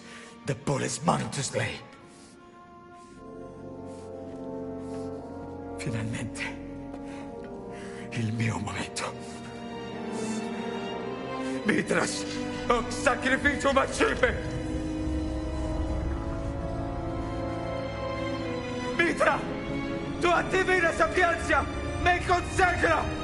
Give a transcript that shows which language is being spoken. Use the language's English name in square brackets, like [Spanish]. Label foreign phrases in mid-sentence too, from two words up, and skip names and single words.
[English] The bull is mine to slay. [Italian] Finalmente. Il mio momento. [Latin] Mithras, hoc sacrificium accipe! [Italian] Mithra, tua divina sapienza me consacra!